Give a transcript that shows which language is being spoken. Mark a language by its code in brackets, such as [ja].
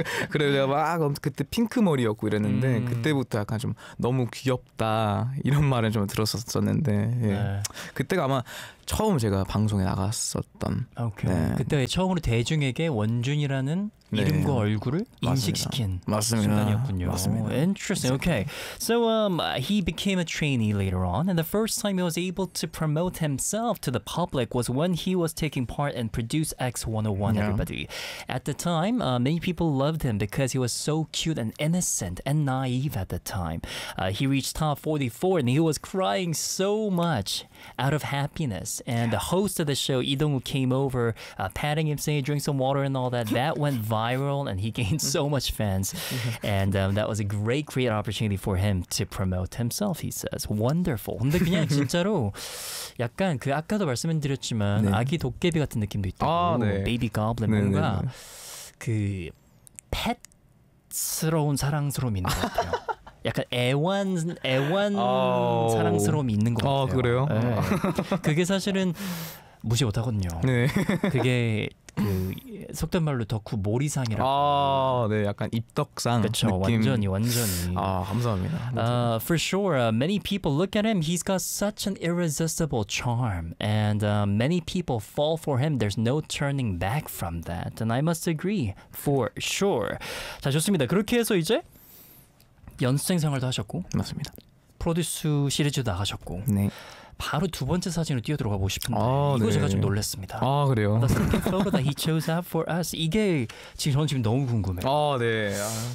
[ko] 그래서 제가 막 그때 핑크 머리였고 이랬는데 그때부터 약간 좀 너무 귀엽다 이런 말을 좀 들었었는데 예. 네. 그때가 아마 처음 제가 방송에 나갔었던 오케이. 네. 그때 처음으로 대중에게 원준이라는 네. 이름과 얼굴을 인식시킨 순간이었군요. 맞습니다. [en] Interesting. Okay. So he became a trainee later on, and the first time he was able to promote himself to the public was when he was taking part in Produce X 101. Yeah. Everybody, at the time, many people loved him because he was so cute and innocent and naive at the time. He reached top 44, and he was crying so much out of happiness. And the host of the show, Lee Dong-woo, came over, patting him, saying, "Drink some water," and all that. That went viral, and he gained so much fans, and that was a great opportunity for him to promote himself. He says, "Wonderful." [ko] 근데 그냥 진짜로 약간 그 아까도 말씀드렸지만 네. 아기 도깨비 같은 느낌도 있다고. 아, 네. Baby goblin 네, 뭔가 네. 그 pet스러운 사랑스러움 있는 것 같아요. 약간 애완 사랑스러움 있는 것 같아요. 아, 그래요? 네. 그게 사실은 무시 못하거든요. 네. 그게 그 속된 말로 덕후 몰이상이라고. 아, 네, 약간 입덕상 그쵸, 느낌. 그렇죠, 완전히. 아, 감사합니다. [en] For sure, many people look at him. He's got such an irresistible charm, and many people fall for him. There's no turning back from that, and I must agree for sure. [ko] 자, 좋습니다. 그렇게 해서 이제 연습생 생활도 하셨고, 맞습니다. 프로듀스 시리즈 나가셨고, 네. 바로 두 번째 사진으로 뛰어들어가고 싶은데 아, 이거 네. 제가 좀 놀랐습니다. 아 그래요? [en] He chose that for us. [ko] 이게 지금 저는 지금 너무 궁금해요. 아 네. 아.